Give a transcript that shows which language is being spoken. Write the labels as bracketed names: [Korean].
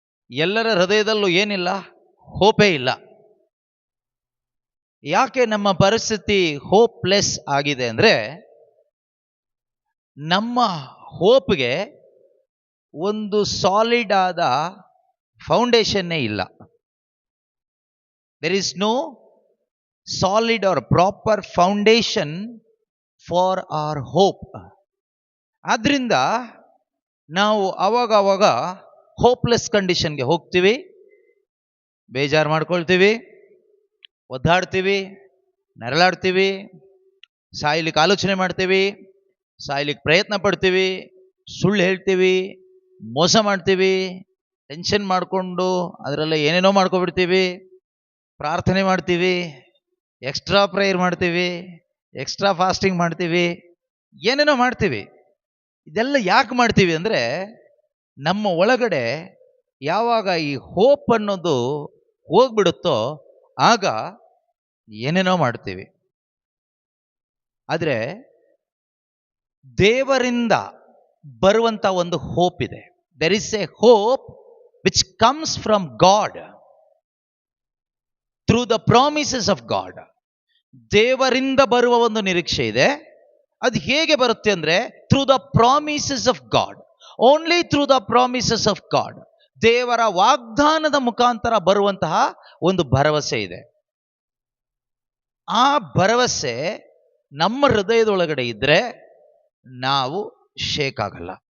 [Kannada] ಎಲ್ಲರ ಹೃದಯದಲ್ಲೂ ಏನಿಲ್ಲ, ಹೋಪೇ ಇಲ್ಲ. ಯಾಕೆ ನಮ್ಮ ಪರಿಸ್ಥಿತಿ ಹೋಪ್ಲೆಸ್ ಆಗಿದೆ ಅಂದ್ರೆ ನಮ್ಮ ಹೋಪ್ಗೆ ಒಂದು ಸಾಲಿಡ್ ಆದ ಫೌಂಡೇಶನ್ನೇ ಇಲ್ಲ. [English] There is no solid or proper foundation for our hope. [Kannada] ಆದ್ರಿಂದ ನಾವು ಅವಾಗ ಹೋಪ್ಲೆಸ್ ಕಂಡೀಷನ್ಗೆ ಹೋಗ್ತೀವಿ, ಬೇಜಾರು ಮಾಡ್ಕೊಳ್ತೀವಿ, ಒದ್ದಾಡ್ತೀವಿ, ನರಳಾಡ್ತೀವಿ, ಸಾಯ್ಲಿಕ್ಕೆ ಆಲೋಚನೆ ಮಾಡ್ತೀವಿ, ಸಾಯ್ಲಿಕ್ಕೆ ಪ್ರಯತ್ನ ಪಡ್ತೀವಿ, ಸುಳ್ಳು ಹೇಳ್ತೀವಿ, ಮೋಸ ಮಾಡ್ತೀವಿ, ಟೆನ್ಷನ್ ಮಾಡಿಕೊಂಡು ಅದರಲ್ಲೇ ಏನೇನೋ ಮಾಡ್ಕೊಬಿಡ್ತೀವಿ, ಪ್ರಾರ್ಥನೆ ಮಾಡ್ತೀವಿ, ಎಕ್ಸ್ಟ್ರಾ ಪ್ರೇಯರ್ ಮಾಡ್ತೀವಿ, ಎಕ್ಸ್ಟ್ರಾ ಫಾಸ್ಟಿಂಗ್ ಮಾಡ್ತೀವಿ, ಏನೇನೋ ಮಾಡ್ತೀವಿ. ಇದೆಲ್ಲ ಯಾಕೆ ಮಾಡ್ತೀವಿ ಅಂದರೆ ನಮ್ಮ ಒಳಗಡೆ ಯಾವಾಗ ಈ ಹೋಪ್ ಅನ್ನೋದು ಹೋಗ್ಬಿಡುತ್ತೋ ಆಗ ಏನೇನೋ ಮಾಡ್ತೀವಿ. ಆದರೆ ದೇವರಿಂದ ಬರುವಂತ ಒಂದು ಹೋಪ್ ಇದೆ. [English] There is a hope which comes from God through the promises of God. [Kannada] ದೇವರಿಂದ ಬರುವ ಒಂದು ನಿರೀಕ್ಷೆ ಇದೆ. ಅದು ಹೇಗೆ ಬರುತ್ತೆ ಅಂದ್ರೆ [English] Through the promises of God. Only through the promises of God. [Kannada] ದೇವರ ವಾಗ್ದಾನದ ಮುಖಾಂತರ ಬರುವಂತಹ ಒಂದು ಭರವಸೆ ಇದೆ. ಆ ಭರವಸೆ ನಮ್ಮ ಹೃದಯದೊಳಗಡೆ ಇದ್ರೆ ನಾವು ಶೇಕ್ ಆಗಲ್ಲ.